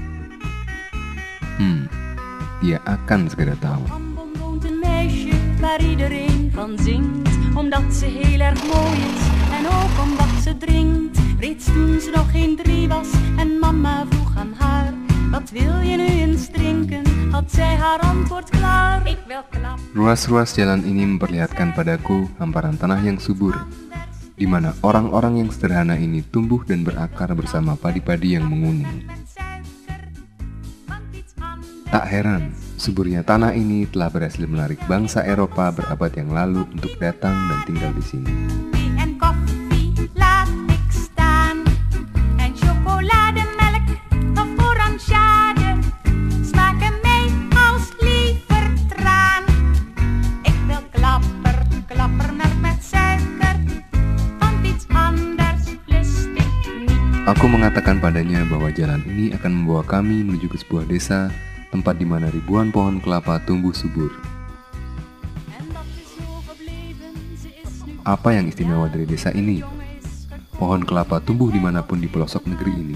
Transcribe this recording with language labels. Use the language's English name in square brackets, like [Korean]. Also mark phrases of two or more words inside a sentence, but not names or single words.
[Indonesian] Dia akan segera tahu. [Dutch] Waar iedereen van zingt, omdat ze heel erg mooi is en ook omdat ze drinkt. Reeds toen ze nog geen 3 was en mama vroeg aan haar, wat wil je nu eens drinken? Had zij haar antwoord klaar. Ik wil klap. [Indonesian] Ruas-ruas jalan ini memperlihatkan padaku hamparan tanah yang subur, di mana orang-orang yang sederhana ini tumbuh dan berakar bersama padi-padi yang menguning. Tak heran, suburnya tanah ini telah berhasil menarik bangsa Eropa berabad yang lalu untuk datang dan tinggal di sini. [Dutch] En koffie laat ik staan. En chocolademelk of oranjade smaken mee als lievertraan. Ik wil klappermelk met suiker, want iets anders lust ik niet. [Indonesian] Aku mengatakan padanya bahwa jalan ini akan membawa kami menuju ke sebuah desa, tempat di mana ribuan pohon kelapa tumbuh subur. Apa yang istimewa dari desa ini? Pohon kelapa tumbuh dimanapun di pelosok negeri ini.